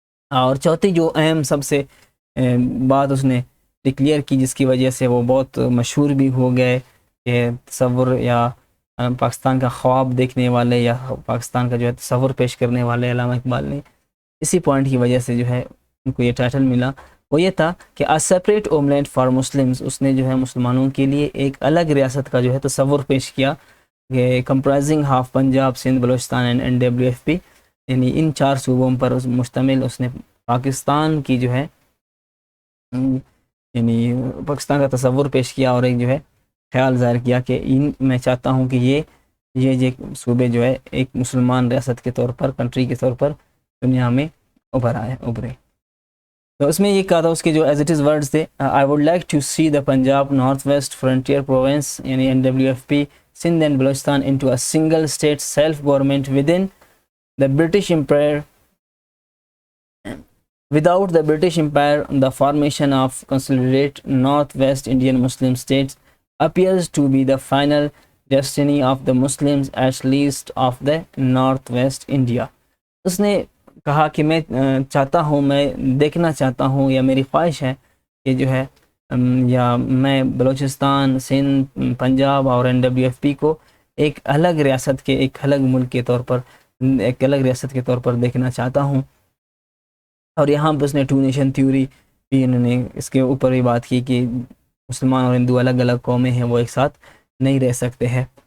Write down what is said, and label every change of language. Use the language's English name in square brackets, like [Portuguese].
[Urdu] اور چوتھی جو اہم سب سے بات اس نے ڈکلیئر کی، جس کی وجہ سے وہ بہت مشہور بھی ہو گئے، کہ تصور یا پاکستان کا خواب دیکھنے والے یا پاکستان کا جو ہے تصور پیش کرنے والے علامہ اقبال نے، اسی پوائنٹ کی وجہ سے جو ہے ان کو یہ ٹائٹل ملا. وہ یہ تھا کہ [English] a separate homeland for Muslims. [Urdu] اس نے جو ہے مسلمانوں کے لیے ایک الگ ریاست کا جو ہے تصور پیش کیا، کہ [English] comprising half [Urdu] Punjab, Sindh, Balochistan and NWFP. یعنی ان 4 صوبوں پر مشتمل اس نے پاکستان کی جو ہے یعنی پاکستان کا تصور پیش کیا، اور ایک جو ہے خیال ظاہر کیا کہ میں چاہتا ہوں کہ یہ صوبے جو ہے ایک مسلمان ریاست کے طور پر، کنٹری کے طور پر دنیا میں ابھرے. تو اس میں یہ کہا تھا اس کے جو [English] As it is words تھے، I would like to see the Punjab North West Frontier Province یعنی NWFP, Sindh and Balochistan into a single state self-government within the British Empire. Without the British Empire, the formation of consolidated Northwest Indian Muslim states appears to be the final destiny of the Muslims, at least of the Northwest India. [Urdu] اس نے کہا کہ میں چاہتا ہوں، میں دیکھنا چاہتا ہوں، یا میری خواہش ہے کہ جو ہے یا میں بلوچستان، سندھ، پنجاب اور NWFP کو ایک الگ ریاست کے، ایک الگ ملک کے طور پر ایک الگ ریاست کے طور پر دیکھنا چاہتا ہوں. اور یہاں پہ اس نے 2 نیشن تھیوری بھی انہوں نے اس کے اوپر بھی بات کی کہ مسلمان اور ہندو الگ الگ قومیں ہیں، وہ ایک ساتھ نہیں رہ سکتے ہیں.